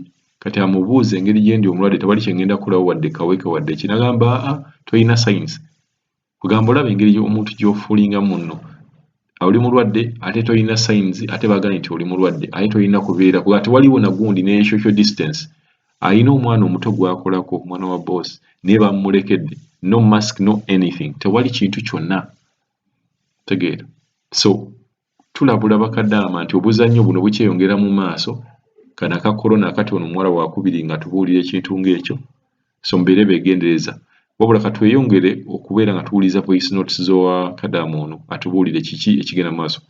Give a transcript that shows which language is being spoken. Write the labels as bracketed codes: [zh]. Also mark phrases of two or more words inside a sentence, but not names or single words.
[lg] Kati amubuuza engeri gye ndi omulwadde tewali kye ngenda kulawo wadde kaweke wadde ki n'agamba tolina signs. Kugamba olaba engeri omuntu gy'ofuulingamu nno oli mulwadde ate tolina signs ate bagambye nti oli mulwadde ate tolina kubeera kuba tewaliwo na gundi ne [en] social distance. [lg] Alina omwana omuto gw'akolako omwana wa boss naye bamulekedde [en] no mask no anything [lg] tewali kintu kyonna tegeera. So tulabula bakadaama nti obuzannyo buno bukyeyongera mu maaso kano aka corona akati ono omuwala wakubiri nga tubuulira ekintu ng'ekyo so mbeere beegendereza wabula katweyongere okubeera nga tuwuliza [en] voice notes [lg] z'owa kadaama ono atubuulire kiki ekigenda mu maaso.